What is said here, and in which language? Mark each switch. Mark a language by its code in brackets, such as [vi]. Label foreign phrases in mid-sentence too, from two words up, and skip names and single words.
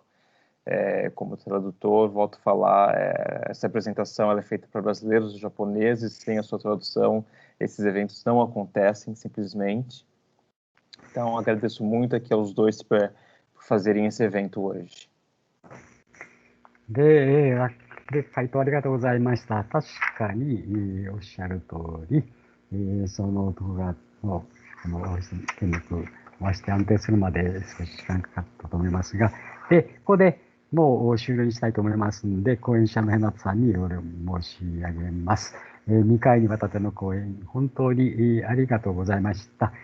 [pt] Como tradutor, volto a falar, essa apresentação ela é feita para brasileiros e japoneses, sem a sua tradução, esses eventos não acontecem simplesmente. Então, agradeço muito aqui aos 2 por fazerem esse evento hoje. [ja] 回答ありがとうございました。確かに、おっしゃる通り、その徳川の権力をして安定するまで少し時間かかったと思いますが、で、ここでもう終了にしたいと思いますので、講演者のヘナトさんにお礼申し上げます。2回にわたっての講演、本当にありがとうございました。